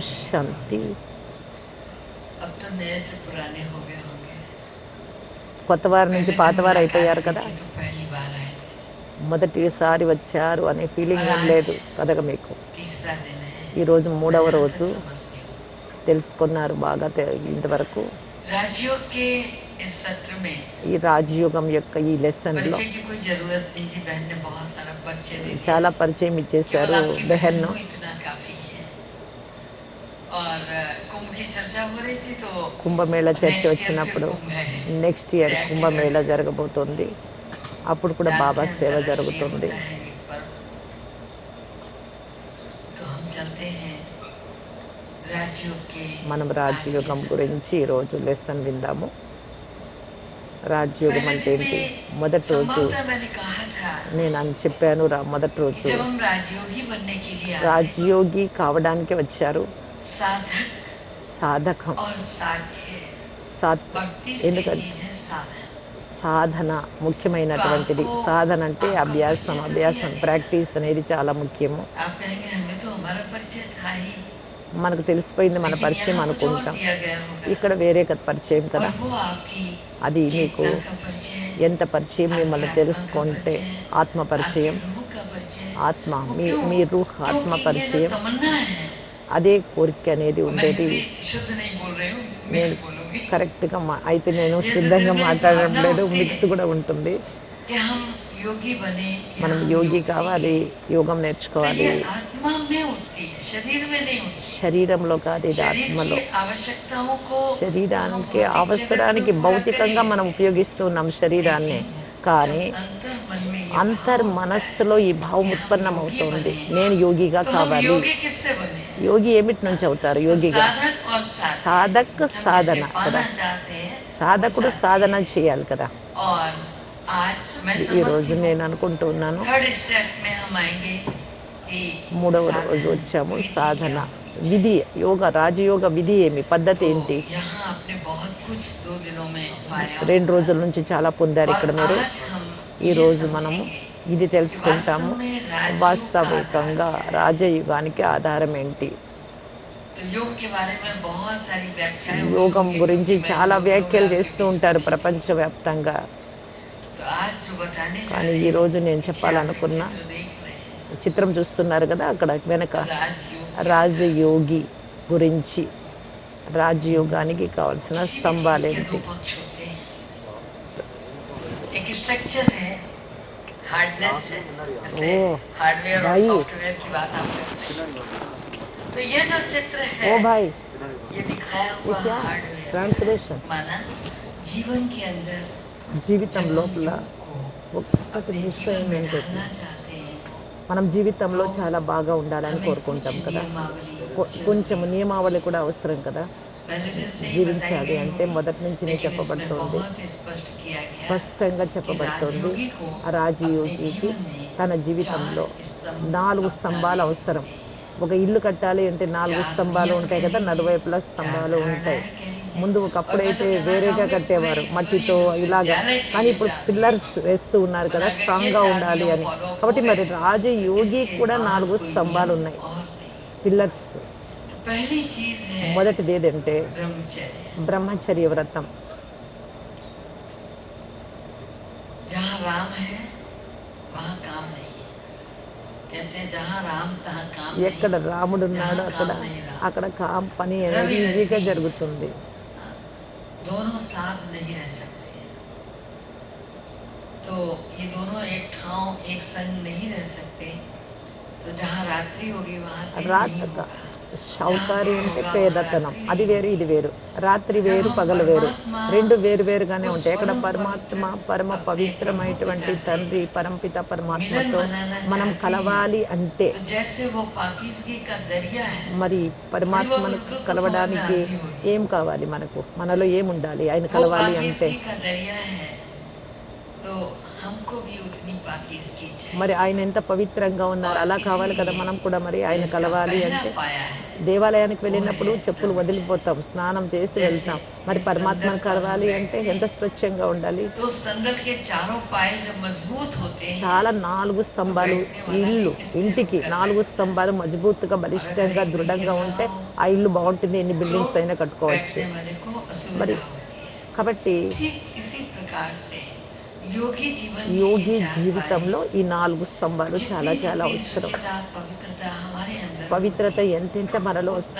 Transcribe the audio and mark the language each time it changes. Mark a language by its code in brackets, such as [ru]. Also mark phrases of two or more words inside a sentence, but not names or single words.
[te] శాంతి. [hi] अब तो नए से पुराने हो गए होंगे। [te] కొత్త వారి నుంచి [hi] पहले [te] పాత [hi] जब [te] వారు [hi] मुलाकात [te] అయిపోయారు [hi] हुई [te] కదా. [hi] थी तो पहली बार आए थे। [te] మొదటిసారి వచ్చారు అనే ఫీలింగ్ ఏం లేదు కదగా మీకు. [hi] तीसरा दिन है। [te] ఈరోజు [hi] मैं [te] మూడవ [hi] जहाँ [te] రోజు. [hi] तक समझती हूँ, [te] తెలుసుకున్నారు బాగా ఇంతవరకు. [hi] राजयोग के इस सत्र में [te] ఈ రాజయోగం యొక్క ఈ లెసన్లో [hi] परिचय की कोई जरूरत नहीं थी। बहन ने बहुत सारा परिचय दे दिया। [te] చాలా పరిచయం ఇచ్చేశారు [hi] केवल आपकी बहन [te] బెహన్. [hi] हो इतना काफी है। और कुंभ की चर्चा हो रही थी तो [te] కుంభమేళ చర్చ [en] next year [te] వచ్చినప్పుడు [hi] फिर कुंभ है। [en] next year [te] Reactive కుంభమేళ [hi] करते हैं। [te] జరగబోతోంది. అప్పుడు కూడా బాబా [hi] जानते हैं [te] సేవ [hi] अंतर्राष्ट्रीय [te] జరుగుతుంది. [hi] होता है एक पर्व। तो हम चलते हैं राजयोग के [te] మనం [hi] आज के [te] రాజయోగం [hi] सत्र। [te] గురించి ఈరోజు లెసన్ విందాము. రాజయోగం [hi] पहले [te] అంటే [hi] दिन [te] ఏంటి? [hi] में [te] మొదటి రోజు [hi] संभवतः मैंने कहा था [te] నేను అని చెప్పాను. మొదటి [hi] कि [te] రోజు [hi] जब हम राजयोगी बनने के लिए आते हैं, [te] రాజయోగి కావడానికి వచ్చారు. [hi] साधक [te] సాధకం [hi] और साध्य और तीसरी [te] ఎందుకంటే [hi] चीज है साधन। [te] సాధన ముఖ్యమైనటువంటిది. [hi] तो आपको [te] సాధన అంటే [hi] आपका [te] అభ్యాసం. [hi] परिचय तो [te] అభ్యాసం [hi] दिया गया। [te] ప్రాక్టీస్ అనేది చాలా ముఖ్యము. [hi] आप कहेंगे हमें तो हमारा परिचय था ही, [te] మనకు తెలిసిపోయింది మన [hi] लेकिन [te] పరిచయం [hi] यहाँ कुछ और [te] అనుకుంటాం. [hi] दिया गया होगा। [te] ఇక్కడ వేరే పరిచయం [hi] और [te] కదా. [hi] वो आपकी [te] అది మీకు [hi] चेतना का परिचय है, [te] ఎంత పరిచయం [hi] आपकी [te] మిమ్మల్ని [hi] आत्मा का [te] తెలుసుకుంటే [hi] परिचय है, [te] ఆత్మ [hi] आपकी [te] పరిచయం, [hi] रूह का परिचय है। [te] ఆత్మ [hi] वो [te] మీ [hi] क्यों? [te] మీ రూహ్ ఆత్మ [hi] क्योंकि ये जो [te] పరిచయం, [hi] तमन्ना है, [te] అదే కోరిక అనేది [hi] मैं [te] ఉండేది. [hi] हिंदी शुद्ध नहीं बोल रही हूँ, [te] నేను [hi] मिक्स बोलूंगी। [te] కరెక్ట్గా అయితే నేను [hi] ये [te] శుద్ధంగా [hi] दिल में [te] మాట్లాడడం [hi] भावना [te] లేదు, [hi] उठती [te] మిక్స్ [hi] है [te] కూడా ఉంటుంది. [hi] कि हम योगी बने या [te] మనం [hi] हम [te] యోగి [hi] योग [te] కావాలి, [hi] सीखें। [te] యోగం [hi] तो [te] నేర్చుకోవాలి. [hi] ये आत्मा में उठती है, शरीर में नहीं उठती। [te] శరీరంలో కాదు, ఇది [hi] शरीर [te] ఆత్మలో. [hi] की आवश्यकताओं को तो हम [te] శరీరానికి [hi] भौतिक जगत [te] అవసరానికి [hi] में पूरा [te] భౌతికంగా [hi] करेंगे, [te] మనం ఉపయోగిస్తున్నాం శరీరాన్ని. [hi] लेकिन [te] కానీ [hi] जब अंतर मन में ये [te] అంతర్ [hi] भाव उठता है [te] మనస్సులో ఈ భావం [hi] कि हम [te] ఉత్పన్నమవుతోంది, [hi] योगी बने, [te] నేను యోగిగా [hi] तो हम [te] కావాలి. [hi] योगी किससे बने? [te] యోగి ఏమిటి నుంచి అవుతారు [hi] तो [te] యోగిగా? [hi] साधक और साध्य, [te] సాధక్ [hi] हम जिसे [te] సాధన కదా. [hi] पाना चाहते हैं वो [te] సాధకుడు [hi] साध्य [te] సాధన [hi] है। [te] చేయాలి కదా. [hi] और आज मैं [te] ఈ రోజు [hi] समझती हूँ [te] నేను అనుకుంటున్నాను [en] third step [hi] में हम आएंगे कि [te] మూడవ రోజు [hi] साधन [te] వచ్చాము. [hi] विधि [te] సాధన [hi] क्या होनी [te] విధి, [hi] चाहिए। [te] యోగ రాజయోగ విధి ఏమి, పద్ధతి [hi] तो [te] ఏంటి? [hi] यहाँ आपने बहुत कुछ 2 दिनों में पाया 2 होगा। [te] రోజుల నుంచి చాలా పొందారు [hi] और [te] ఇక్కడ మీరు. [hi] आज हम [te] ఈ [hi] ये [te] రోజు మనము [hi] समझेंगे [te] ఇది [hi] कि [te] తెలుసుకుంటాము. [hi] वास्तव में राजयोग का [te] వాస్తవికంగా [hi] आधार क्या है। [te] రాజయుగానికి ఆధారం ఏంటి? [hi] तो योग के बारे में बहुत सारी व्याख्याएं हुई [te] యోగం [hi] होंगी [te] గురించి [hi] क्योंकि मैं [te] చాలా [hi] 2 दिनों में [te] వ్యాఖ్యలు [hi] आपके [te] చేస్తూ [hi] बीच [te] ఉంటారు [hi] में नहीं थी। [te] ప్రపంచవ్యాప్తంగా. [hi] तो आज जो बताने जा [te] కానీ [hi] रहे [te] ఈ [hi] हैं, [te] రోజు నేను [hi] पीछे आप एक [te] చెప్పాలనుకున్న [hi] चित्र देख रहे हैं, [te] చిత్రం చూస్తున్నారు కదా అక్కడ వెనక, [hi] राजयोग के [te] రాజయోగి గురించి, రాజయోగానికి కావాల్సిన [hi] किसी भी चीज के [te] స్తంభాలేంటి? [hi] 2 पक्ष होते हैं। एक स्ट्रक्चर है, हार्डनेस है, जैसे ओ हार्डवेयर और भाई, सॉफ्टवेयर की बात आप करते हैं। तो ये जो चित्र है, ओ भाई, ये दिखाया ये हुआ क्या हार्डवेयर ट्रांसलेशन? माना जीवन के अंदर [te] జీవితం [hi] जब हम [te] లోపల [hi] योग को [te] ఒక్కటి [hi] अपने [te] మిస్ [hi] जीवन [te] అయింది [hi] में [te] ఏంటంటే, [hi] ढालना चाहते हैं [te] మనం జీవితంలో [hi] तो [te] చాలా బాగా ఉండాలని [hi] हमें कुछ [te] కోరుకుంటాం కదా. [hi] नियमावली [te] కొంచెం [hi] जरूरी है। [te] నియమావళి కూడా అవసరం కదా. [hi] पहले दिन से ही बताई [te] జీవించాలి [hi] गई [te] అంటే [hi] होगी, [te] మొదటి నుంచి [hi] लेकिन इसमें [te] చెప్పబడుతోంది, [hi] बहुत स्पष्ट किया गया [te] స్పష్టంగా [hi] कि [te] చెప్పబడుతోంది. [hi] राजयोगी को [te] ఆ రాజయోగికి [hi] अपने जीवन में [te] తన 4 జీవితంలో [hi] स्तंभ [te] 4 స్తంభాలు [hi] अपनाने [te] అవసరం. [hi] होते हैं। [te] ఒక ఇల్లు కట్టాలి అంటే 4 4 స్తంభాలు [hi] नियम [te] ఉంటాయి [hi] कह [te] కదా, [hi] लीजिए, [te] నలువైపులా 4 స్తంభాలు ఉంటాయి. [hi] धारणाएं कह लीजिए। [te] ముందు [hi] और मैं तो [te] ఒకప్పుడైతే [hi] कहना [te] వేరేగా [hi] चाहूंगी पूरे [te] కట్టేవారు, మట్టితో [hi] ईश्वरीय [te] ఇలాగా. [hi] विश्वविद्यालय के [te] కానీ [hi] ये [te] ఇప్పుడు [hi] 4 नियम [te] పిల్లర్స్ వేస్తూ ఉన్నారు [hi] और [te] కదా, [hi] अगर ये [te] స్ట్రాంగ్గా 4 ఉండాలి [hi] नियम [te] అని. [en] follow up हो [te] కాబట్టి మరి [hi] गए तो [te] రాజయోగి [hi] इसके [te] కూడా [hi] बाद 4 कोई [te] స్తంభాలు [hi] नियम [te] ఉన్నాయి, [hi] और नहीं। [te] పిల్లర్స్. [hi] तो पहली चीज है [te] మొదటిది ఏదంటే [hi] ब्रह्मचर्य। [te] బ్రహ్మచర్య వ్రతం. [hi] जहाँ राम है वहाँ काम नहीं है। कहते हैं जहाँ राम तहाँ काम नहीं, [te] ఎక్కడ రాముడు ఉన్నాడో [hi] जहाँ [te] అక్కడ [hi] काम नहीं राम। [te] అక్కడ పని అనేది [hi] रवि [te] ఈజీగా [hi] रश्मि [te] జరుగుతుంది. [hi] दोनों साथ नहीं रह सकते। तो ये दोनों एक ठाव एक संग नहीं रह सकते। तो जहाँ रात्रि होगी वहाँ दिन नहीं होगा। [te] షౌకారి అంటే పేదతనం, అది వేరు ఇది వేరు. రాత్రి వేరు పగలు వేరు, రెండు వేరు వేరుగానే ఉంటాయి. అక్కడ పరమాత్మ పరమ పవిత్రమైనటువంటి తండ్రి పరంపిత పరమాత్మతో మనం కలవాలి అంటే, [hi] तो जैसे वो पाकीज़गी का दरिया है, [te] మరి పరమాత్మను కలవడానికి ఏం కావాలి? మనకు మనలో ఏముండాలి ఆయన [hi] वो [te] కలవాలి అంటే? [hi] पाकीज़गी का दरिया है। तो हमको भी उतनी पाकीज़गी [te] మరి [hi] चाहिए [te] ఆయన ఎంత పవిత్రంగా ఉన్నారు, [hi] और [te] అలా కావాలి కదా [hi] इसीलिए [te] మనం కూడా. మరి ఆయన [hi] जिसका [te] కలవాలి [hi] पहला [te] అంటే [hi] पाया है [te] దేవాలయానికి [hi] वो [te] వెళ్ళినప్పుడు [hi] है [te] చెప్పులు [hi] ब्रह्मचर्य। [te] వదిలిపోతాం, స్నానం చేసి [hi] जैसे [te] వెళ్తాం. మరి [hi] इस [te] పరమాత్మను [hi] संदल पर हम [te] కలవాలి అంటే [hi] बैठते [te] ఎంత [hi] हैं [te] స్వచ్ఛంగా ఉండాలి. [hi] तो संदल के चारों पाए जब मजबूत होते हैं [te] చాలా 4 [hi] तो [te] స్తంభాలు, [hi] बैठने वाला [te] ఇల్లు [hi] भी स्थिर [te] ఇంటికి [hi] होकर 4 बैठता है। [te] స్తంభాలు మజబూత్గా [hi] और अगर [te] బలిష్టంగా [hi] एक में हिल [te] దృఢంగా [hi] रहा [te] ఉంటే [hi] हो [te] ఆ ఇల్లు బాగుంటుంది, ఎన్ని [hi] तो [te] బిల్డింగ్స్ అయినా కట్టుకోవచ్చు. [hi] बैठने वाले को [te] మరి [hi] असुविधा होती है। [te] కాబట్టి [hi] ठीक इसी प्रकार से योगी जीवन के ये [te] యోగి [hi] चार पाए [te] జీవితంలో ఈ 4 స్తంభాలు చాలా [hi] जितनी [te] చాలా [hi] जितनी [te] అవసరం. [hi] शुचिता पवित्रता हमारे अंदर [te] పవిత్రత [hi] होती है [te] ఎంతెంత మనలో [hi] उतना